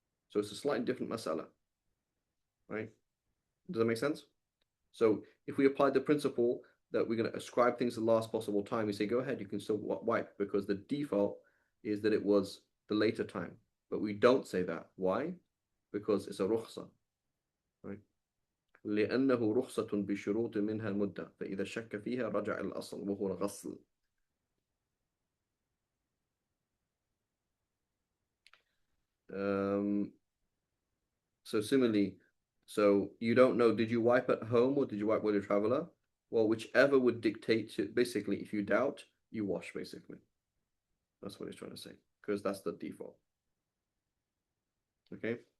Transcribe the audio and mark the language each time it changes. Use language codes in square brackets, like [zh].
[en] So it's a slightly different masala, right? Does that make sense? So if we apply the principle that we're going to ascribe things to the last possible time, we say go ahead, you can still wipe because the default is that it was the later time. But we don't say that. Why? Because it's a rukhsa, right? [ar] لأنه رخصة بشروط منها المدة فإذا شك فيها رجع الأصل وهو الغسل. [en] So similarly, so you don't know, did you wipe at home or did you wipe with a traveler? Well, whichever would dictate to, basically, if you doubt, you wash, basically. That's what he's trying to say, because that's the default. Okay.